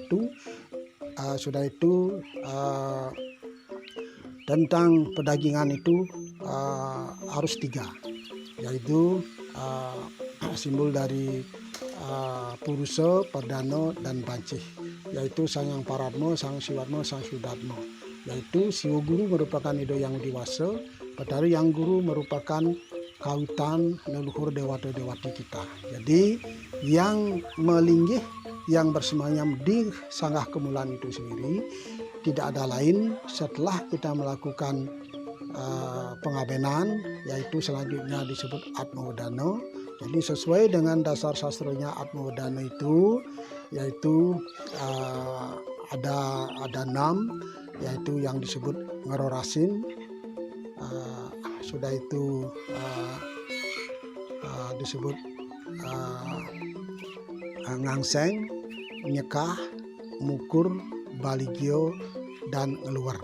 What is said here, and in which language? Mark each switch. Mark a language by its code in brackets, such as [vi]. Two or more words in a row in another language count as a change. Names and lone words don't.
[id] Sudah itu tentang pedagingan itu harus 3, yaitu simbol dari Purusa, Perdana, dan Bancih, yaitu Sangyang Paratma, Sang Siwatma, Sang Sudatma. Yaitu Siwa Guru merupakan ide yang dewasa, Betara Yang Guru merupakan kawitan leluhur dewata-dewati kita. Jadi yang melinggih, yang bersemayam di Sanggah Kemulan itu sendiri tidak ada lain setelah kita melakukan pengabenan, yaitu selanjutnya disebut Atmawedana. Jadi sesuai dengan dasar sastranya Atmawedana itu, yaitu ada 6, yaitu yang disebut Ngerorasin, sudah itu disebut Ngangseng, Nyekah, Mukur, Baligyo, dan Ngeluar.